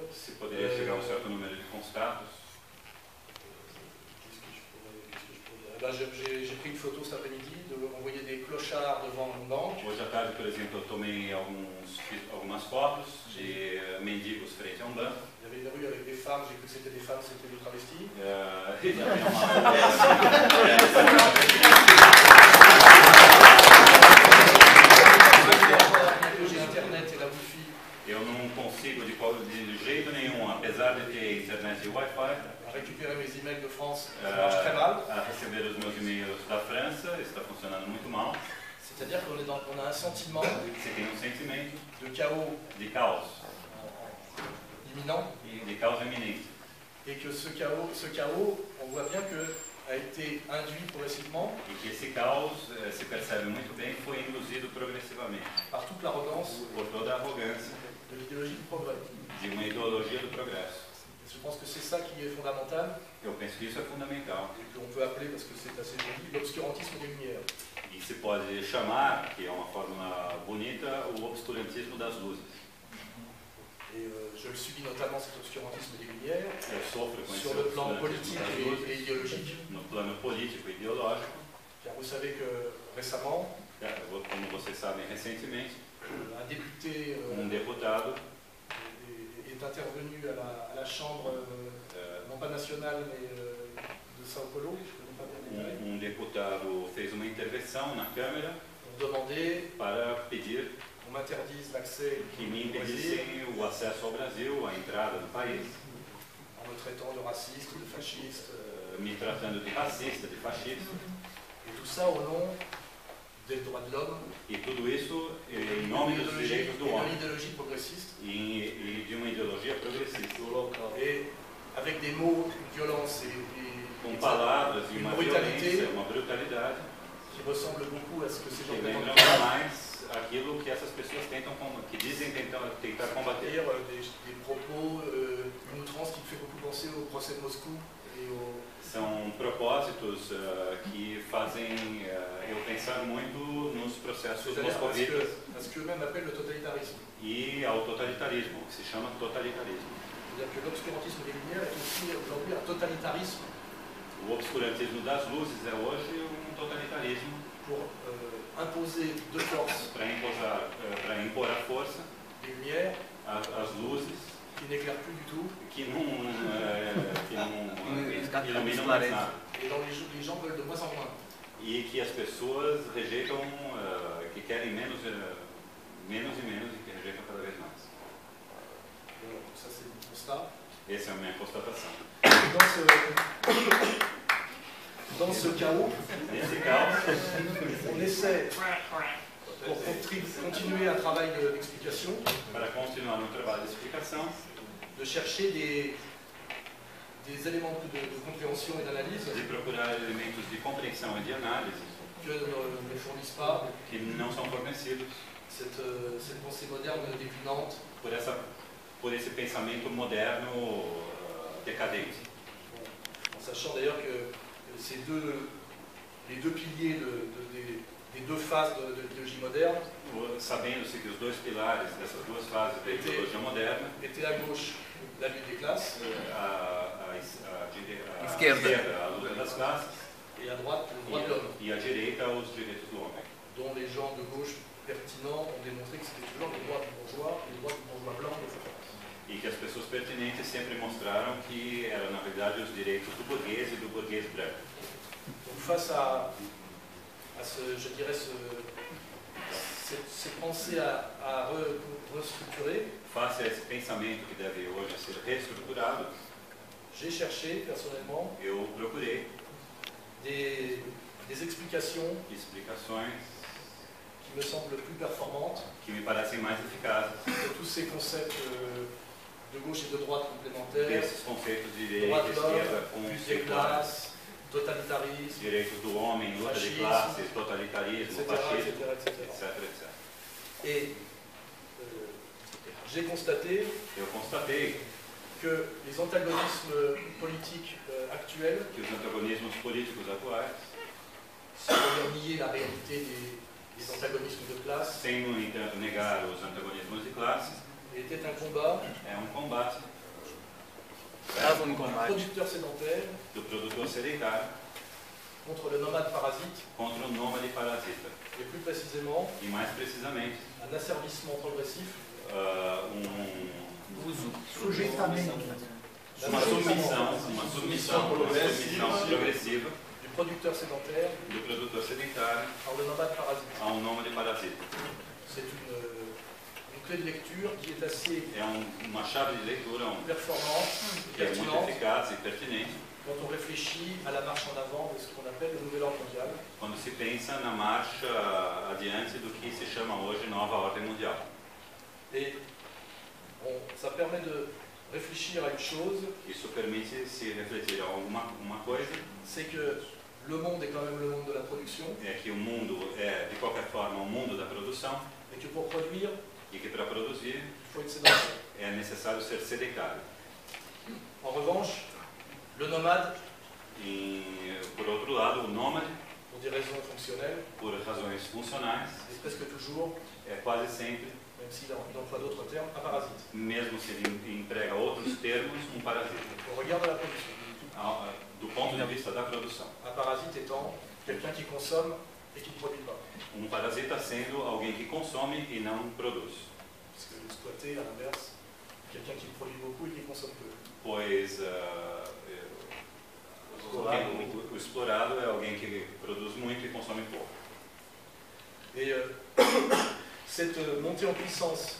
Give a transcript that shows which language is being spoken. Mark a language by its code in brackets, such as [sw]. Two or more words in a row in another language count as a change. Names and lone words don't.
[pt] se poderia chegar a certo número de constatos. [fr] Qu'est-ce que je pourrais dire? Eh ben, j'ai pris une photo cet après-midi, on voyait des clochards devant une banque. [pt] Hoje à tarde, por exemplo, eu tomei algumas fotos de mendigos frente a um banco. [fr] Il y avait des rues avec des femmes, j'ai cru que c'était des femmes, c'était des travestis. [pt] E também uma [fr] J'ai internet et la Wi-Fi. [pt] eu não consigo de jeito nenhum, apesar de ter internet e Wi-Fi, [fr] À récupérer mes emails de France, ça marche très mal. [pt] a receber os meus e-mails da França, está funcionando muito mal. [fr] C'est-à-dire qu'on on a un sentiment [pt] Você tem sentimento [fr] de chaos [pt] de caos, [fr] imminent [pt] e de caos iminente. [fr] et que ce chaos, on voit bien que a été induit progressivement [pt] E que esse caos, se percebe muito bem, foi induzido progressivamente [fr] par toute l'arrogance [pt] por toda a arrogância [fr] de l'idéologie du progrès. [pt] de uma ideologia do progresso. [fr] Et je pense que c'est ça qui est fondamental [pt] Eu penso que isso é fundamental. [fr] et qu'on peut appeler, parce que c'est assez joli, l'obscurantisme des Lumières. [pt] E se pode chamar, que é uma fórmula bonita, o obscurantismo das luzes. [fr] Et je le subis notamment cet obscurantisme des Lumières [pt] Eu sofro com esse [fr] sur le plan politique [pt] obscurantismo das [fr] et [pt] luzes, [fr] idéologique, [pt] no plano político e ideológico. [fr] car vous savez que récemment, [pt] Como vocês sabem, recentemente, [fr] un député [pt] deputado [fr] est intervenu à la Chambre, non pas nationale, mais de São Paulo, je ne connais pas bien les détails, [pt] deputado fez uma intervenção na Câmara [fr] pour demander [pt] para pedir [fr] qu'on m'interdise l'accès [pt] que me [fr] au Brésil [pt] impedissem o acesso ao Brasil, a entrada no país, [fr] en me traitant de raciste, de fasciste, [pt] me tratando de racista, de fascista, [fr] et tout ça au nom des droits de l'homme [pt] e tudo isso em [fr] et [pt] nome de dos direitos do homem [fr] l'idéologie progressiste, [pt] e de uma ideologia progressista, [fr] et avec des mots, une violence [pt] com palavras e uma [fr] brutalité [pt] violência, uma brutalidade [fr] qui ressemble beaucoup à ce que ces gens [pt] que [fr] prétendent [pt] lembram [fr] faire, [pt] mais aquilo que essas pessoas que dizem tentar combater. [fr] c'est-à-dire des propos, une outrance qui me fait beaucoup penser au procès de Moscou et au... [pt] São propósitos que fazem eu pensar muito nos processos moscovitas [fr] à ce qu'eux-mêmes appellent le totalitarisme. [pt] e ao totalitarismo, que se chama totalitarismo. [fr] C'est-à-dire que l'obscurantisme des Lumières est aussi aujourd'hui un totalitarisme [pt] O obscurantismo das luzes é hoje totalitarismo [fr] pour imposer de force [pt] para impor a força [fr] des lumières [pt] as luzes [fr] qui n'éclairent plus du tout [pt] que não iluminam mais nada [fr] et dont les gens veulent de moins en moins. [pt] e que as pessoas rejeitam, que querem menos e menos e que rejeitam cada vez mais. [fr] Voilà, donc ça c'est mon constat. [pt] Essa é a minha constatação. [fr] Dans ce chaos, [pt] Nesse caos, [fr] on essaie, pour continuer un travail d'explication, [pt] para continuar no trabalho de explicação, [fr] de chercher des éléments de compréhension et d'analyse [pt] de procurar elementos de compreensão e de análise [fr] que ne fournissent pas [pt] que não são fornecidos [fr] cette pensée moderne déclinante, [pt] por esse pensamento moderno decadente. [fr] en sachant d'ailleurs que les deux piliers des deux phases de l'idéologie moderne [pt] Sabendo-se que os dois pilares dessas duas fases da ideologia moderna, [fr] étaient à gauche la lutte des classes [pt] a Esquerda. a luta das classes, [fr] et à droite le droit de l'homme, [pt] e à direita os direitos do homem. [fr] dont les gens de gauche pertinents ont démontré que c'était toujours le droit du bourgeois et le droit du bourgeois blanc de France. [pt] E que as pessoas pertinentes sempre mostraram que eram, na verdade, os direitos do burguês e do burguês branco. [fr] Donc face à ce, je dirais, c'est penser à restructurer. [pt] Face a esse pensamento que deve hoje ser reestruturado, [fr] J'ai cherché personnellement [pt] eu procurei [fr] des explications [pt] explicações [fr] qui me semblent plus performantes [pt] que me parecem mais eficazes [fr] de tous ces concepts de gauche et de droite complémentaires, [pt] desses conceitos de [fr] droit [pt] direita e [fr] de l'homme, [pt] esquerda [fr] lutte des [pt] conceituais, [fr] classes, totalitarisme, [pt] direitos do homem, luta de fascismo, classes, totalitarismo, etc., fascismo, etc., etc. etc. [fr] Et j'ai constaté [pt] Eu constatei [fr] que les antagonismes politiques actuels, [pt] que os antagonismos políticos atuais, [fr] sans d'ailleurs nier la réalité des antagonismes de classe, [pt] sem, no entanto, negar os antagonismos de classe, [fr] étaient un combat [pt] é um combate [fr] du producteur sédentaire [pt] do produtor sedentário [fr] contre le nomade parasite, [pt] contra o nômade parasita. [fr] et plus précisément [pt] E mais precisamente, [fr] un asservissement progressif, [pt] uma submissão progressiva [fr] du producteur sédentaire [pt] do produtor sedentário [fr] par le nomade parasite. [pt] a nômade parasita. [fr] C'est une clé de lecture qui est assez [pt] É uma chave de leitura [fr] performante, [pt] que é muito pertinente, eficaz e pertinente [fr] quand on réfléchit à la marche en avant de ce qu'on appelle le nouvel ordre mondial. [pt] quando se pensa na marcha adiante do que se chama hoje nova ordem mundial. [fr] Et bon, ça permet de réfléchir à une chose, [pt] Isso permite se refletir a uma coisa, [fr] c'est que le monde est quand même le monde de la production, [pt] é que o mundo é, de qualquer forma, o mundo da produção, [fr] et que pour produire, [pt] e que para produzir [fr] il faut être sédentaire. [pt] é necessário ser sedentário. [fr] En revanche, le nomade, [pt] Por outro lado, o nômade, [fr] pour des raisons fonctionnelles, [pt] por razões funcionais, [fr] est presque toujours, [pt] é quase sempre, [fr] même s'il emploie d'autres termes, un parasite. [pt] mesmo se ele emprega outros termos, um parasita. [fr] On regarde la production. [pt] Do ponto de vista da produção. [fr] Un parasite étant quelqu'un qui consomme et qui ne produit pas. [pt] Parasita sendo alguém que consome e não produz. [fr] Parce que l'exploité, à l'inverse, quelqu'un qui produit beaucoup et qui consomme peu. [pt] Pois o explorado é alguém que produz muito e consome pouco. [fr] Et cette montée en puissance